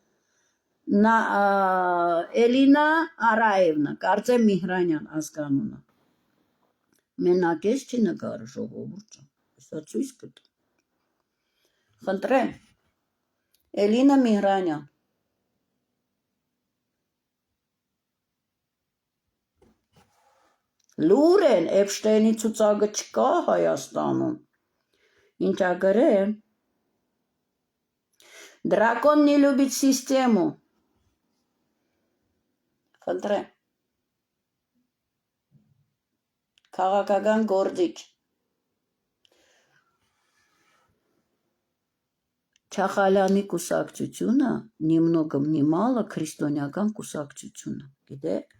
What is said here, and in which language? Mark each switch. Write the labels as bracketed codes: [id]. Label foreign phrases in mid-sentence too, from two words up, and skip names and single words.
[hy] Էլինա Արաևնա, կարծեմ Միհրանյան ազգանունը, մենակ ես չի նկարը ժողովուրդ ջան, հեսա ցույց կտա, խնդրեմ, Էլինա Միհրանյան, լուր են, Էփշտեյնի ցուցակը չկա Հայաստանում, ինչա գրեմ, [ru] Дракон не любит систему, [hy] խնդրեմ, քաղաքական գործիչ, Չախալյանի կուսակցությունը, նիմնոգը մնիմալը քրիստոնյական կուսակցությունը, գիտեք,